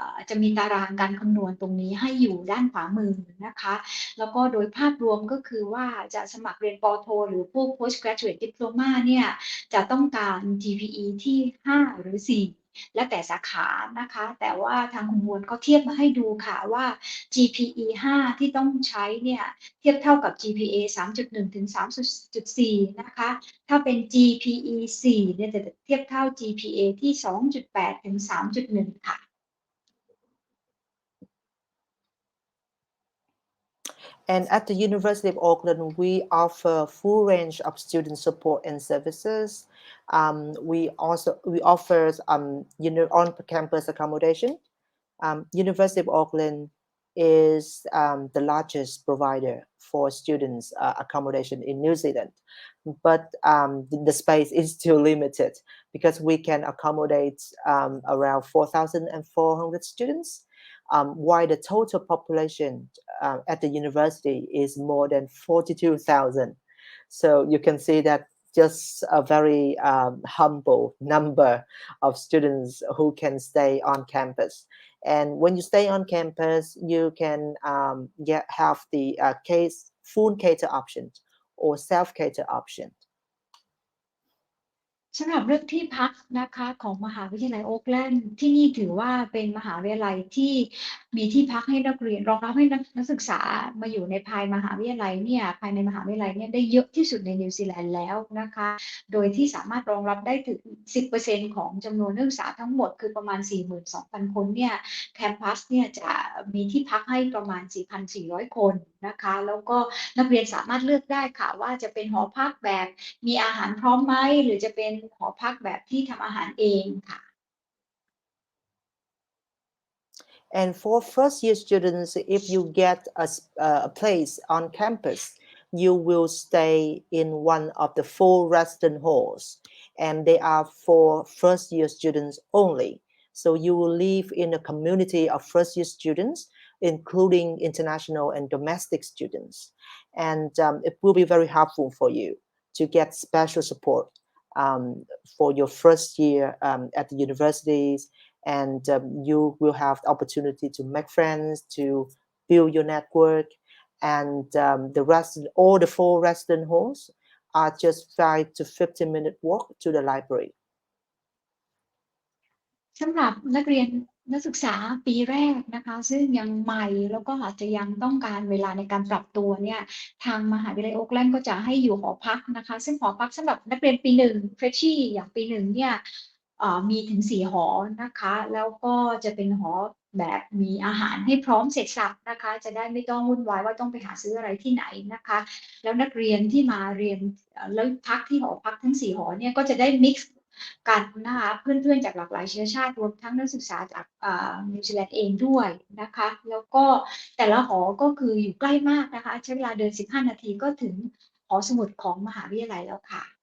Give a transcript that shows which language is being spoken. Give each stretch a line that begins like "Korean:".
Thai: จะมีตารางการคำนวณตรงนี้ให้อยู่ด้านขวามือนะคะแล้วก็โดยภาพรวมก็คือว่าจะสมัครเรียนปโทหรือพวก Postgraduate Diploma เนี่ยจะต้องการ GPE ที่ 5 หรือ 4แล้วแต่สาขานะคะแต่ว่าทางคุณมวลก็เทียบมาให้ดูค่ะว่า GPE 5 ที่ต้องใช้เนี่ยเทียบเท่ากับ GPA 3.1 ถึง 3.4 นะคะถ้าเป็น GPE 4 เนี่ยจะเทียบเท่า GPA ที่ 2.8 ถึง 3.1 ค่ะ
English: And at the University of Auckland, we offer full range of student support and services. We offer on-campus accommodation. University of Auckland is the largest provider for students accommodation in New Zealand, but the space is still limited because we can accommodate around 4,400 students, while the total population at the university is more than 42,000. So you can see that just a very humble number of students who can stay on campus. And when you stay on campus, you can have the full cater option or self-cater option.
Thai: สำหรับเรื่องที่พักนะคะของมหาวิทยาลัยโอ๊คแลนด์ที่นี่ถือว่าเป็นมหาวิทยาลัยที่มีที่พักให้นักเรียนรองรับให้นักศึกษามาอยู่ในภายมหาวิทยาลัยเนี่ยภายในมหาวิทยาลัยเนี่ยได้เยอะที่สุดในนิวซีแลนด์แล้วนะคะโดยที่สามารถรองรับได้ถึง 10% ของจำนวนนักศึกษาทั้งหมดคือประมาณ 42,000 คนเนี่ยแคมปัสเนี่ยจะมีที่พักให้ประมาณ 4,400 คนนะคะแล้วก็นักเรียนสามารถเลือกได้ค่ะว่าจะเป็นหอพักแบบมีอาหารพร้อมไหมหรือจะเป็นหอพักแบบที่ทำอาหารเองค่ะ
English: And for first year students, if you get a place on campus, you will stay in one of the 4 resident halls, and they are for first year students only. So you will live in a community of first year students, including international and domestic students. And it will be very helpful for you to get special support for your first year at the universities, and you will have the opportunity to make friends, to build your network, and all the 4 resident halls are just 5 to 15-minute walk to the library.
Thai: สำหรับนักศึกษาปีแรกนะคะซึ่งยังใหม่แล้วก็อาจจะยังต้องการเวลาในการปรับตัวเนี่ยทางมหาวิทยาลัยโอ๊คแลนด์ก็จะให้อยู่หอพักนะคะซึ่งหอพักสำหรับนักเรียนปี1 Freshie อย่างปี1เนี่ย มีถึง4หอนะคะแล้วก็จะเป็นหอแบบมีอาหารให้พร้อมเสร็จสับนะคะจะได้ไม่ต้องวุ่นวายว่าต้องไปหาซื้ออะไรที่ไหนนะคะแล้วนักเรียนที่มาเรียนแล้วพักที่หอพักทั้ง4หอเนี่ยก็จะได้ mix กันนะคะเพื่อนๆจากหลากหลายเชื้อชาติรวมทั้งนักศึกษาจากนิวซีแลนด์เองด้วยนะคะแล้วก็แต่ละหอก็คืออยู่ใกล้มากนะคะใช้เวลาเดิน15 นาทีก็ถึงหอสมุดของมหาวิทยาลัยแล้วค่ะ